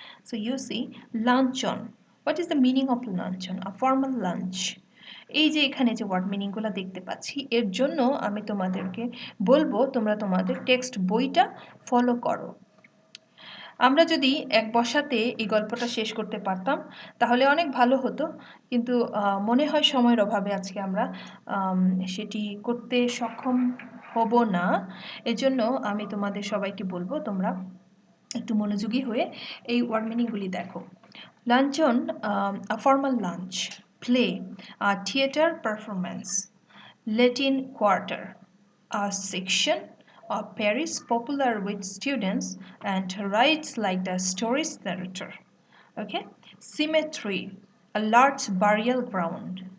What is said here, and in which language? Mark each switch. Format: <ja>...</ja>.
<en>So you see luncheon, what is the meaning of luncheon? A formal lunch.</en> <bn>এই যে এখানে যে word মিনিংগুলো দেখতে পাচ্ছি এর জন্য আমি তোমাদেরকে বলবো তোমরা তোমাদের টেক্সট বইটা ফলো করো। আমরা যদি এক বসাতে এই গল্পটা শেষ করতে পারতাম তাহলে অনেক ভালো হতো, কিন্তু মনে হয় সময়ের অভাবে আজকে আমরা সেটি করতে সক্ষম হব না। এজন্য আমি তোমাদের সবাইকে বলবো তোমরা একটু মনোযোগী হয়ে এই ওয়ার্ড মিনিংগুলি দেখো।</bn> <en>Luncheon, a formal lunch, play, a theatre performance, Latin quarter, a section of Paris popular with students and writes like the story's narrator. Okay, cemetery, a large burial ground.</en>